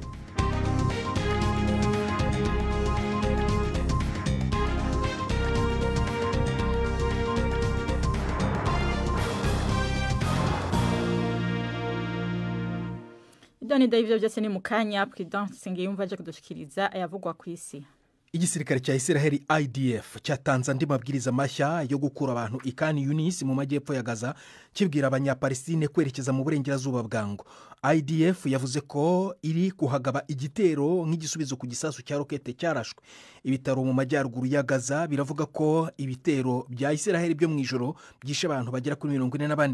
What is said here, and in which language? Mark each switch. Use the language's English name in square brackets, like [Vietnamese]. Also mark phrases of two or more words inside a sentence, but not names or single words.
[Kinyarwanda] Doni David byose ni mukanya President Sengiyumva aje kudushikiriza ayavugwa ku isi. Igisirikare cya Israel IDF cyatanze andi mabwiriza mashya yo gukura abantu ikani Yunis mu majyepfo ya Gaza, kibwira abanyapalestine kwerekeza mu burengerazuba bwango. IDF yavuze ko iri kuhagaba igitero nk'igisubizo ku gisasu cya rokete cyarashwe. Ibitaro mu majyaruguru ya Gaza biravuga ko ibitero bya Israel byo mu ijoro byishe abantu bagera kuri 44.